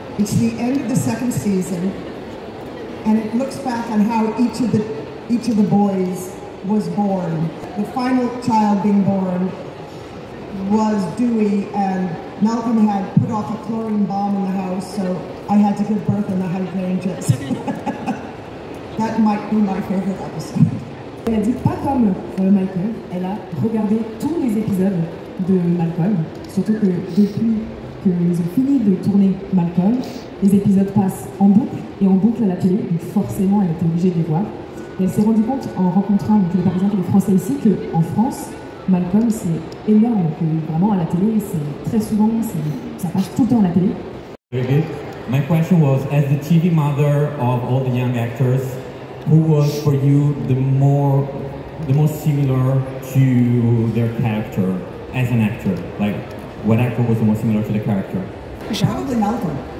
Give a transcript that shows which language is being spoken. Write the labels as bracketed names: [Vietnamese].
[English] It's the end of the 2nd season, and it looks back on how each of the boys was born. The final child being born was Dewey, and Malcolm had put off a chlorine bomb in the house, so I had to give birth in the hydrangeas. That might be my favorite episode. [French] Elle a dit pas comme Michael, elle a regardé tous les épisodes de Malcolm, surtout que depuis qu'ils ont fini de tourner Malcolm, les épisodes passent en boucle à la télé, donc forcément elle était obligée de les voir. Et elle s'est rendue compte en rencontrant par exemple les Français ici qu'en France, Malcolm c'est énorme, que vraiment à la télé c'est très souvent, ça passe tout le temps à la télé. [English] Very good. My question was, as the TV mother of all the young actors, who was for you the most similar to their character as an actor? Like, what actor was the most similar to the character? Probably Malcolm.